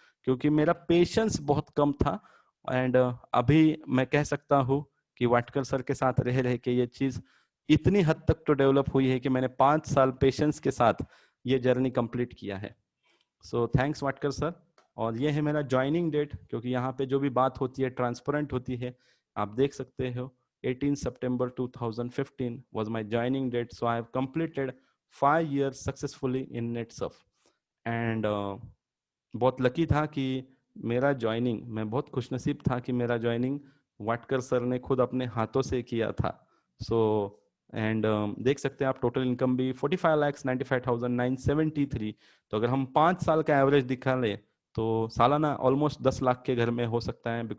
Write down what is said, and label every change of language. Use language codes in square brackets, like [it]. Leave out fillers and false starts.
[hi] क्योंकि मेरा पेशेंस बहुत कम था. एंड अभी मैं कह सकता हूँ कि वाटकर सर के साथ रह रह के ये चीज़ इतनी हद तक तो डेवलप हुई है कि मैंने 5 साल पेशेंस के साथ ये जर्नी कंप्लीट किया है. So thanks Watkar sir. और ये है मेरा ज्वाइनिंग डेट, क्योंकि यहाँ पे जो भी बात होती है ट्रांसपेरेंट होती है. आप देख सकते हो [en] 18 September 2015 was my joining date. So I have completed 5 years successfully in NetSurf. [hi] And बहुत लकी था कि मेरा ज्वाइनिंग, मैं बहुत खुशनसीब था कि मेरा ज्वाइनिंग वाटकर सर ने खुद अपने हाथों से किया था. सो एंड देख सकते हैं आप, टोटल इनकम भी 45,95,973. तो अगर हम 5 साल का एवरेज दिखा लें तो सालाना ऑलमोस्ट 10 लाख के घर में हो सकता है.